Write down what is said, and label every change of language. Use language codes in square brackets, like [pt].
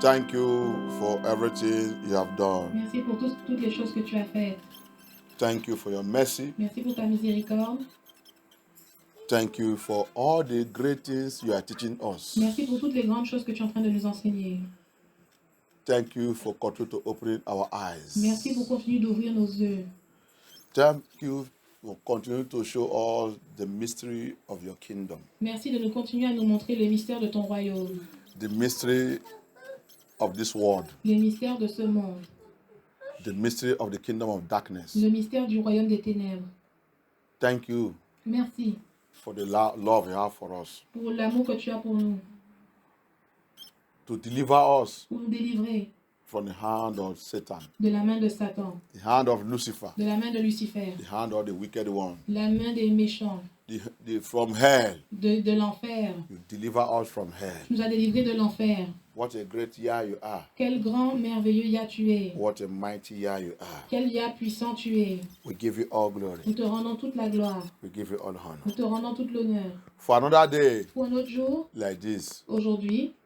[en] Thank you for everything you have done. [fr] Merci pour toutes les choses que tu as faites. [en] Thank you for your mercy. [fr] Merci pour ta miséricorde. [en] Thank you for all the great things you are teaching us. [fr] Merci pour toutes les grandes choses que tu es en train de nous enseigner. [en] Thank you for continuing to open our eyes. [fr] Merci pour continuer d'ouvrir nos yeux. [en] Thank you for continuing to show us the mystery of your kingdom. [fr] Merci de nous continuer à nous montrer les mystères de ton royaume, [en] The mystery of this world. [fr] les mystères de ce monde, [en] The mystery of the kingdom of darkness. [fr] le mystère du royaume des ténèbres. [en] Thank you [fr] Merci [en] for the love you have for us. [fr] pour l'amour que tu as pour nous, [en] To deliver us [fr] pour nous délivrer [en] from the hand of Satan, [fr] de la main de Satan, [en] the hand of Lucifer, [fr] de la main de Lucifer, [en] the hand of the wicked one, [fr] la main des méchants, [en] from hell. [fr] de l'enfer. [en] You deliver us from hell. [fr] Tu nous as délivrés de l'enfer. [en] What a great Yah you are. [fr] Quel grand, merveilleux Yah tu es. [en] What a mighty Yah you are. [fr] Quel Yah puissant tu es. [en] We give you all glory. [fr] Nous te rendons toute la gloire. [en] We give you all honor. [fr] Nous te rendons tout l'honneur. [en] For another day [fr] Pour un autre jour, [en] like this, [fr] aujourd'hui,